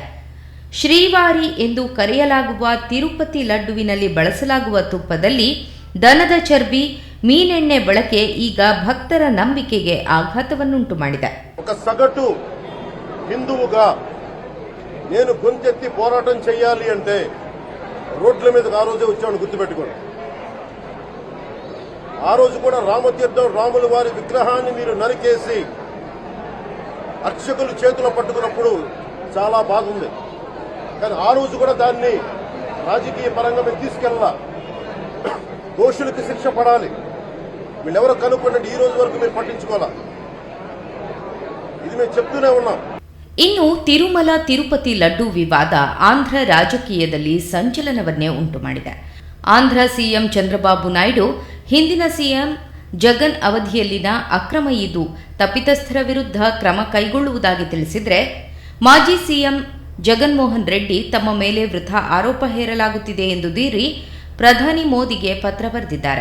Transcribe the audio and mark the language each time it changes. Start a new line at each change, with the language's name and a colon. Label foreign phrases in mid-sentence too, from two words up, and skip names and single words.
Kannada: ಶ್ರೀವಾರಿ ಎಂದು ಕರೆಯಲಾಗುವ ತಿರುಪತಿ ಲಡ್ಡುವಿನಲ್ಲಿ ಬಳಸಲಾಗುವ ತುಪ್ಪದಲ್ಲಿ ದನದ ಚರ್ಬಿ, ಮೀನೆಣ್ಣೆ ಬಳಕೆ ಈಗ భక్ತರ ನಂಬಿಕೆಗೆ ఆఘాతವನ್ನುಂಟು ಮಾಡಿದೆ.
Telugu: ఒక సగటు హిందువుగా నేను గొంతెత్తి పోరాటం చేయాలి అంటే రోడ్ల మీదకి ఆ రోజే వచ్చామని గుర్తుపెట్టుకోండి. ఆ రోజు కూడా రామతీర్థం రాముల వారి విగ్రహాన్ని మీరు నరికేసి అర్చకులు చేతులు పట్టుకున్నప్పుడు చాలా బాగుంది. కానీ ఆ రోజు కూడా దాన్ని రాజకీయ పరంగా మేము తీసుకెళ్ళాల. దోషులకు శిక్ష పడాలి. వీళ్ళెవరో కనుక్కోండి, ఈ రోజు వరకు మీరు పట్టించుకోవాలా. ఇది మేము చెప్తూనే ఉన్నాం.
Kannada: ಇನ್ನು ತಿರುಮಲ ತಿರುಪತಿ ಲಡ್ಡು ವಿವಾದ ಆಂಧ್ರ ರಾಜಕೀಯದಲ್ಲಿ ಸಂಚಲನವನ್ನೇ ಉಂಟು ಮಾಡಿದೆ. ಆಂಧ್ರ ಸಿಎಂ ಚಂದ್ರಬಾಬು ನಾಯ್ಡು ಹಿಂದಿನ ಸಿಎಂ ಜಗನ್ ಅವಧಿಯಲ್ಲಿನ ಅಕ್ರಮ ಇದು ತಪ್ಪಿತಸ್ಥರ ವಿರುದ್ಧ ಕ್ರಮ ಕೈಗೊಳ್ಳುವುದಾಗಿ ತಿಳಿಸಿದರೆ, ಮಾಜಿ ಸಿಎಂ ಜಗನ್ಮೋಹನ್ ರೆಡ್ಡಿ ತಮ್ಮ ಮೇಲೆ ವೃಥಾ ಆರೋಪ ಹೇರಲಾಗುತ್ತಿದೆ ಎಂದು ದೂರಿ ಪ್ರಧಾನಿ ಮೋದಿಗೆ ಪತ್ರ ಬರೆದಿದ್ದಾರೆ.